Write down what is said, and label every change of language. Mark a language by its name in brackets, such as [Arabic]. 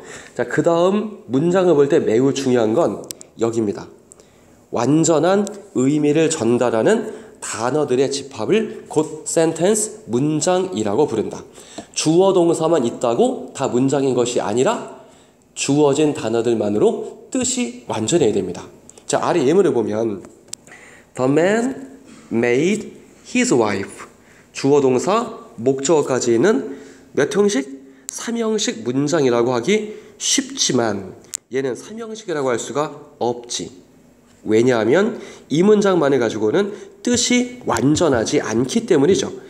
[Korean] 자, 그 다음 문장을 볼 때 매우 중요한 건 여기입니다. 완전한 의미를 전달하는 단어들의 집합을 곧 센텐스, 문장이라고 부른다. 주어 동사만 있다고 다 문장인 것이 아니라 주어진 단어들만으로 뜻이 완전해야 됩니다. 자, 아래 예문을 보면 [English] The man made his wife. [Korean] 주어 동사 목적어까지 있는 몇 형식? 3형식 문장이라고 하기 쉽지만 얘는 3형식이라고 할 수가 없지. 왜냐하면 이 문장만을 가지고는 뜻이 완전하지 않기 때문이죠.